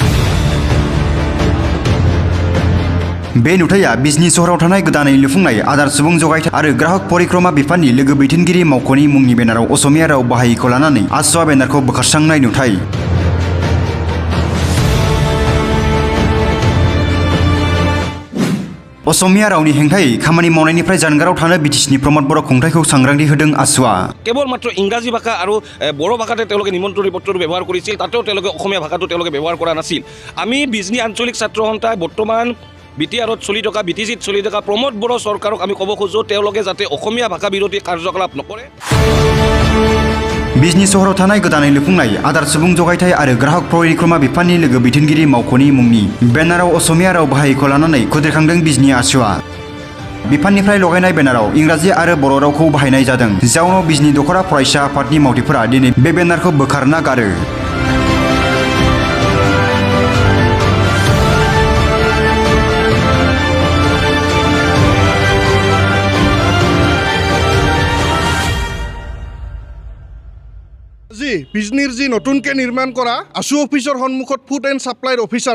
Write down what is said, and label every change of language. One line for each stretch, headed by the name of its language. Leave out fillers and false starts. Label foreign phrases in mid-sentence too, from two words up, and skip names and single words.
Bodo: बे नुथाया बिजनि सहराव थानाय गोदानै लुफुंनाय आदार सुबुं जगायथाय आरो ग्राहक परिक्रमा बिफाननि लोगो दैदेनगिरि मावख'नि मुंनि बेनाराव असमिया राव बाहायिखौ लानानै आसुआ बेनारखौ बोखारस्रांनाय नुथाय। असमिया रावनि हेंथायै खामानि मावनायनिफ्राय जानगाराव थानो बिटिसिनि प्रमद बर' खुंथायखौ सांग्रांथि होदों आसुआ।
Assamese: কেৱল মাত্ৰ ইংৰাজী ভাষা আৰু বড়ো ভাষাতে তেওঁলোকে নিমন্ত্ৰণী পত্ৰটো ব্যৱহাৰ কৰিছিল, তাতেও তেওঁলোকে অসমীয়া ভাষাটো তেওঁলোকে ব্যৱহাৰ কৰা নাছিল। আমি বিজনী আঞ্চলিক ছাত্ৰ সন্থাই বৰ্তমান বিটিআৰত চলি থকা বিটিচিত চলি থকা প্ৰমোদ বড়ো চৰকাৰক আমি ক'ব খোজোঁ তেওঁলোকে যাতে অসমীয়া ভাষা বিৰোধী কাৰ্যকলাপ নকৰে।
Bodo: बिजनी सहराव थानाय गोदानै लुफुंनाय आदार सुबुं जगायथाय आरो ग्राहक परिक्रमा बिफाननि लोगो दैदेनगिरि मावख'नि मुंनि बेनाराव असमिया राव बाहायिखौ लानानै खुद्रिखांदों बिजनी आसुआ। बिफाननिफ्राय लगायनाय बेनाराव इंराजि आरो बर' रावखौ बाहायनाय जादों, जाउनाव बिजनी दखरा फरायसा आफादनि मावथिफोरा दिनै बे बेनारखौ बोखारना गारो।
Assamese: বিজনীৰ যি নতুনকৈ নিৰ্মাণ কৰা আছু অফিচৰ সন্মুখত ফুড এণ্ড ছাপ্লাইৰ অফিচাৰ